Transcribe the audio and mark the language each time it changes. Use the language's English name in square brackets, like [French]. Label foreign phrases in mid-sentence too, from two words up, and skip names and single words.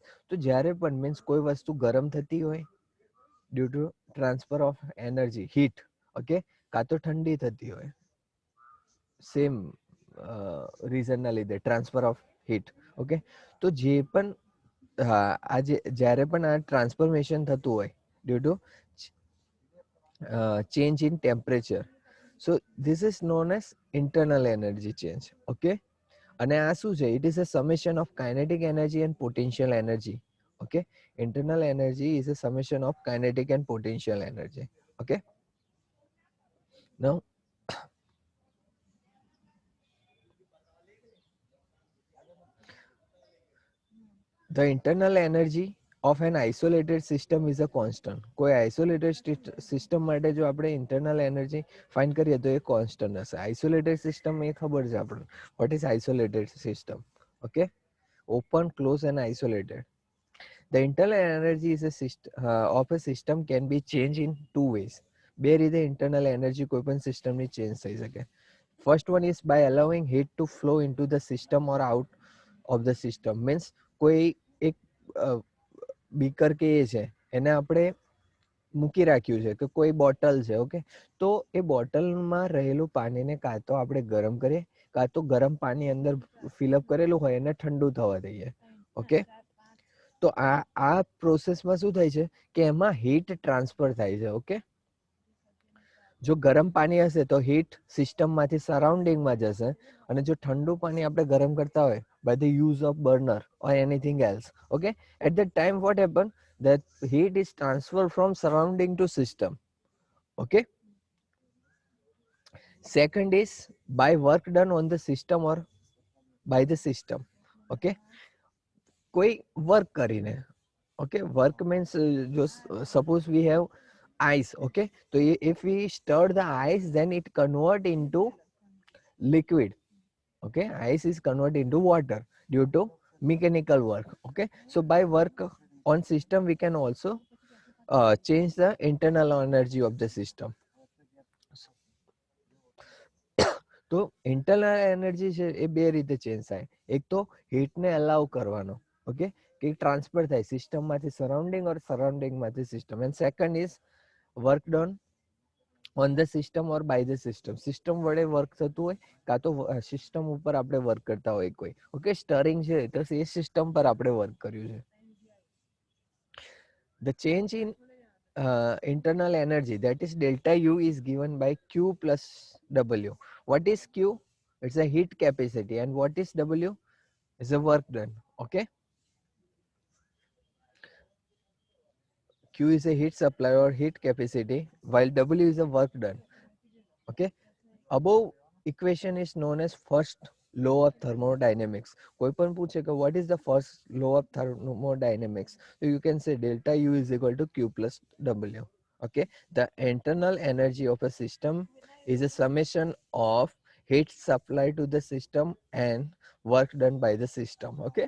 [Gujarati] તો જ્યારે પણ મીન્સ કોઈ વસ્તુ ગરમ થતી હોય [English] due to transfer of energy heat, [Gujarati] ઓકે, કાં તો ઠંડી થતી હોય સેમ રીઝનના લીધે [English] transfer of heat, [Gujarati] ઓકે, તો જે પણ આજે જ્યારે પણ આ ટ્રાન્સફોર્મેશન થતું હોય [English] due to change in temperature, so this is known as internal energy change, okay. [Gujarati] અને આ શું છે, [English] it is a summation of kinetic energy and potential energy, okay. Internal energy is a summation of kinetic and potential energy, okay. Now the internal energy of an isolated system is a constant. [Gujarati] કોઈ [English] isolated system [Gujarati] માટે જો આપણે [English] internal energy find [Gujarati] કરીએ તો એ constant હશે. [English] Isolated system [Gujarati] એ ખબર છે આપણે, [English] what is isolated system, okay, open, close and isolated. The internal energy is a of a system can be changed in two ways. [Gujarati] બે રીતે [English] internal energy [Gujarati] કોઈ પણ system ની change થઈ શકે. [English] First one is by allowing heat to flow into the system or out of the system. [Gujarati] Means કોઈ એક બીકર કે એ છે એને આપણે મૂકી રાખ્યું છે કે કોઈ બોટલ છે, ઓકે, તો એ બોટલમાં રહેલું પાણીને કાં તો આપણે ગરમ કરીએ, કાં તો ગરમ પાણી અંદર ફિલઅપ કરેલું હોય એને ઠંડુ થવા દઈએ, ઓકે. તો આ પ્રોસેસમાં શું થાય છે કે એમાં હીટ ટ્રાન્સફર થાય છે, ઓકે. જો ગરમ પાણી હશે તો હીટ સિસ્ટમમાંથી સરાઉન્ડિંગમાં જશે, અને જો ઠંડુ પાણી આપણે ગરમ કરતા હોય [English] by the use of burner or anything else, okay, at that time what happen, that heat is transferred from surrounding to system, okay. Second is by work done on the system or by the system, okay. [Gujarati] કોઈ વર્ક કરીને, [English] okay, work means just suppose we have ice, okay, so if we stir the ice then it convert into liquid, okay, ice is converted into water due to mechanical work, okay. So by work on system we can also change the internal energy of the system. [Gujarati] તો ઇન્ટરનલ એનર્જી છે એ બે રીતે ચેન્જ થાય. એક તો હીટને અલાઉ કરવાનો, ઓકે, કે ટ્રાન્સફર થાય સિસ્ટમમાંથી સરાઉન્ડિંગ ઓર સરાઉન્ડિંગમાંથી સિસ્ટમ. [English] And second is work done on the system or by the system. [Gujarati] સિસ્ટમ વડે વર્ક થતું હોય કાં તો સિસ્ટમ ઉપર આપણે વર્ક કરતા હોય કોઈ, ઓકે, સ્ટરિંગ છે તો એ સિસ્ટમ પર આપણે વર્ક કર્યું છે. [English] The change in internal energy, that is delta U, is given by Q plus W. What is Q? It's a heat capacity. And what is W? It's a work done, okay. Q is a heat supply or heat capacity, while W is a work done, okay. Above equation is known as first law of thermodynamics. [Gujarati] કોઈ પણ પૂછે કે [English] what is the first law of thermodynamics, so you can say delta U is equal to Q plus W, okay. The internal energy of a system is a summation of heat supplied to the system and work done by the system, okay.